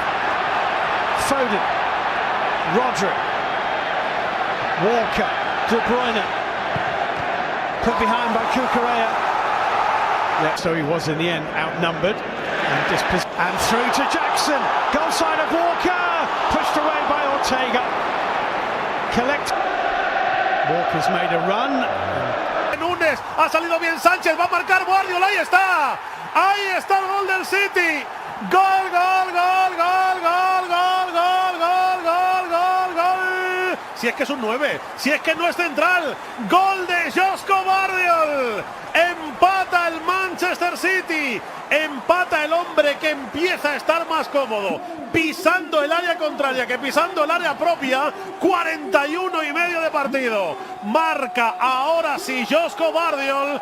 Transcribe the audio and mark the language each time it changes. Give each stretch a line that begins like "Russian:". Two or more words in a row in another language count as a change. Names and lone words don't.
English: Foden, Rodri, Walker, De Bruyne, put behind by Cucurella. Yeah, so he was in the end outnumbered. And through to Jackson, goal side of Walker, pushed away by Ortega. Walker's made a run.
Spanish: En un Goles. Ha salido bien Sánchez. Va a marcar Guardiola. Ahí está. Ahí está el gol del City. Gol, gol, gol, gol, gol, gol, gol, gol, gol, gol, gol. Si es que es un 9, si es que no es central. Gol de Josko Gvardiol. Empata el Manchester City. Empata el hombre que empieza a estar más cómodo pisando el área contraria que pisando el área propia. 41,5 de partido. Marca ahora sí Josko Gvardiol.